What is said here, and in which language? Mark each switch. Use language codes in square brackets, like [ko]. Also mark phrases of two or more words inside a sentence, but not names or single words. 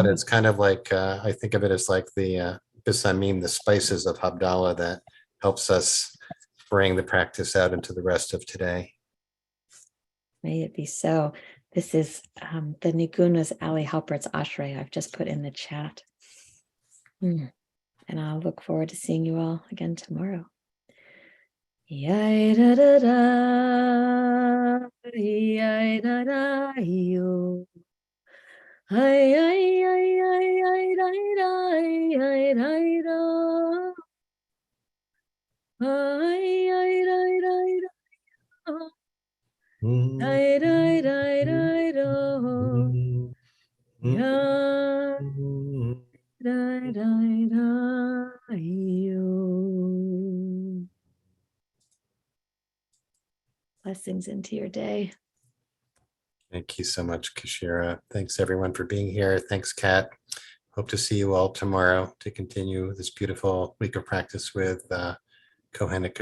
[en] It's kind of like, I think of it as like the bisamim, the spices of Havdalah that helps us bring the practice out into the rest of today. May it be so. This is the nigun was Ali Halpert's Ashrei. I've just put in the chat. And I'll look forward to seeing you all again tomorrow. Yai da da da, yai da da yo. Ay ay ay ay ay da da ay da da. Ay ay da da da. Ay da da da da. Ya da da da yo. Blessings into your day. Thank you so much, Keshira. Thanks everyone for being here. Thanks, Kat. Hope to see you all tomorrow to continue this beautiful week of practice with Kohenet Keshira.